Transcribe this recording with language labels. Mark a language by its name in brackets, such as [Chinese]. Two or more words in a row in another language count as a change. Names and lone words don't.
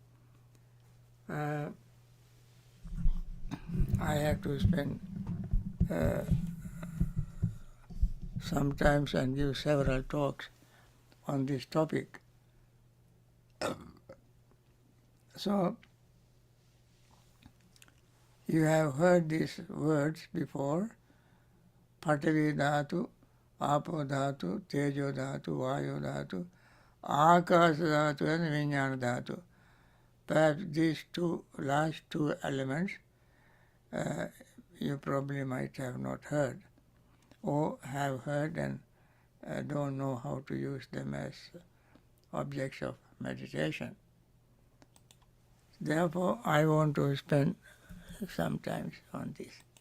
[English] I have to spend sometimes and give several talks on this topic. So you have heard these words before: [Pali] Patavi dhatu, Apo dhatu, Tejo dhatu, Vayu dhatu, Akasa dhatu and Vijnana dhatu. [English] Perhaps these last two elements you probably might have not heard, or have heard and don't know how to use them as objects of meditation. Therefore, I want to spend some time on this.